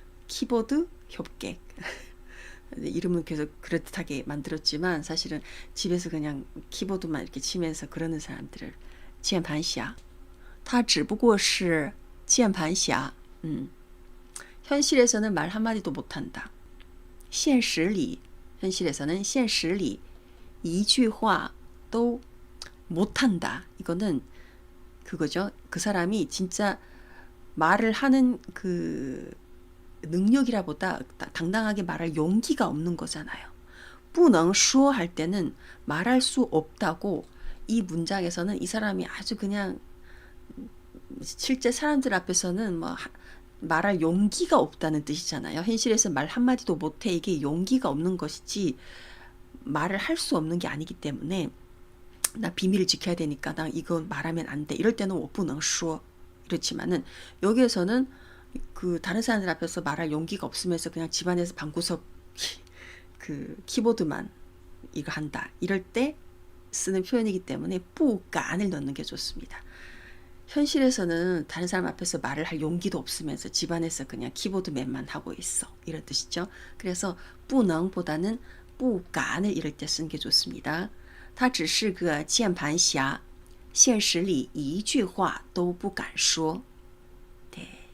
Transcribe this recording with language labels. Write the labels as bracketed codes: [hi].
[ko] 키보드 협객. 이름은 계속 그럴듯하게 만들었지만 사실은 집에서 그냥 키보드만 이렇게 치면서 그러는 사람들을 [zh] 键盘侠他只不过是键盘侠 [ko] 현실에서는 말 한마디도 못한다. 现实里 현실에서는 [zh] 现实里一句话都 [ko] 못한다. 이거는 그거죠. 그 사람이 진짜 말을 하는 그 능력이라보다 당당하게 말할 용기가 없는 거잖아요. 不能说 할 때는 말할 수 없다고 이 문장에서는 이 사람이 아주 그냥 실제 사람들 앞에서는 뭐 말할 용기가 없다는 뜻이잖아요. 현실에서 말 한마디도 못해. 이게 용기가 없는 것이지 말을 할 수 없는 게 아니기 때문에 나 비밀을 지켜야 되니까 나 이거 말하면 안 돼. 이럴 때는 [zh] 我不能说 [ko] 이렇지만은 여기에서는 그 다른 사람들 앞에서 말할 용기가 없으면서 그냥 집안에서 방구석 그 키보드만 이거 한다. 이럴 때 쓰는 표현이기 때문에 不敢을 넣는 게 좋습니다. 현실에서는 다른 사람 앞에서 말을 할 용기도 없으면서 집안에서 그냥 키보드맨만 하고 있어. 이런 뜻이죠. 그래서 不能보다는 不敢을 이럴 때 쓰는 게 좋습니다. [zh] 他只是个键盘侠现实里一句话都不敢说 [ko] 네.